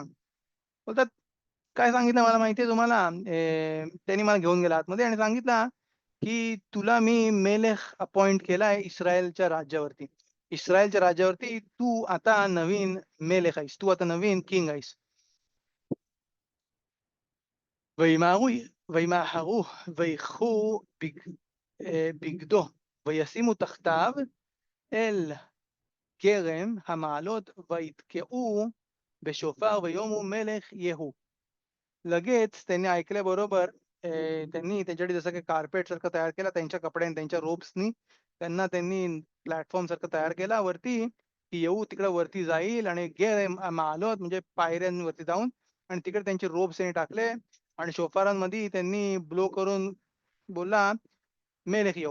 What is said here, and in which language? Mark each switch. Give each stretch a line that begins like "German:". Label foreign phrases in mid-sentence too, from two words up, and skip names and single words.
Marathi: बोलतात, "काय सांगितलं मला माहिती आहे तुम्हाला?" त्यांनी मला घेऊन गेला आतमध्ये आणि सांगितलं, की "तुला मी मेलेख अपॉइंट केलाय इस्रायलच्या राज्यावरती. इस्रायलच्या राज्यावरती तू आता नवीन मेलेख आहेस. तू आता नवीन किंग आहेस."
Hebrew: וימהרו וימהרו ויקחו בגדו וישימו תחתיו אל כרם המעלות ויתקעו בשופר ויאמרו מלך יהוא.
Marathi: लगेच त्यांनी ऐकल्याबरोबर त्यांनी त्यांच्यासाठी जसं काही कार्पेट सारखं तयार केलं त्यांच्या कपड्यांनी, त्यांच्या रोब्सनी त्यांना त्यांनी प्लॅटफॉर्म सारखं तयार केला वरती, की येऊ तिकडे वरती जाईल आणि मालवत म्हणजे पायऱ्यांवरती जाऊन आणि तिकडे त्यांचे रोब्स त्यांनी टाकले आणि शोफारांमध्ये त्यांनी ब्लो करून बोलला,
Hebrew: "מלך יהוא."